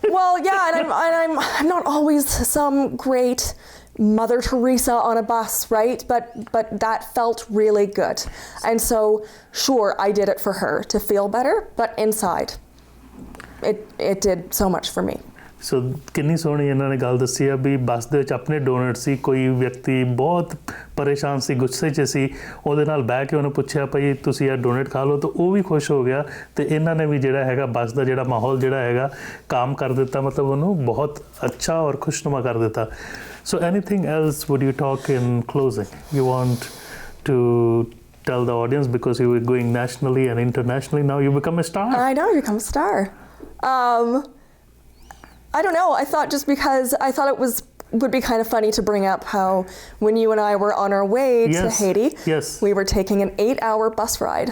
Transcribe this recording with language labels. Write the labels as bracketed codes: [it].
[en] Well, yeah, and I'm not always some great Mother Teresa on a bus, right? But that felt really good. And so sure, I did it for her to feel better, but inside it did so much for me. [pa] ਸੋ ਕਿੰਨੀ ਸੋਹਣੀ ਇਹਨਾਂ ਨੇ ਗੱਲ ਦੱਸੀ ਆ ਵੀ ਬੱਸ ਦੇ ਵਿੱਚ ਆਪਣੇ ਡੋਨਟ ਸੀ ਕੋਈ ਵਿਅਕਤੀ ਬਹੁਤ ਪਰੇਸ਼ਾਨ ਸੀ ਗੁੱਸੇ 'ਚ ਸੀ ਉਹਦੇ ਨਾਲ ਬਹਿ ਕੇ ਉਹਨੂੰ ਪੁੱਛਿਆ ਭਾਈ ਤੁਸੀਂ ਇਹ ਡੋਨਟ ਖਾ ਲਓ ਤਾਂ ਉਹ ਵੀ ਖੁਸ਼ ਹੋ ਗਿਆ ਤੇ ਇਹਨਾਂ ਨੇ ਵੀ ਜਿਹੜਾ ਹੈਗਾ ਬੱਸ ਦਾ ਜਿਹੜਾ ਮਾਹੌਲ ਜਿਹੜਾ ਹੈਗਾ ਕਾਮ ਕਰ ਦਿੱਤਾ ਮਤਲਬ ਉਹਨੂੰ ਬਹੁਤ ਅੱਛਾ ਔਰ ਖੁਸ਼ਨੁਮਾ ਕਰ ਦਿੱਤਾ [en] So anything else would you talk in closing? You want to tell the audience, because you were going nationally and internationally, now you become a star. I know, you become a star. I don't know. I thought just because I thought would be kind of funny to bring up how when you and I were on our way to Haiti, we were taking an 8-hour bus ride.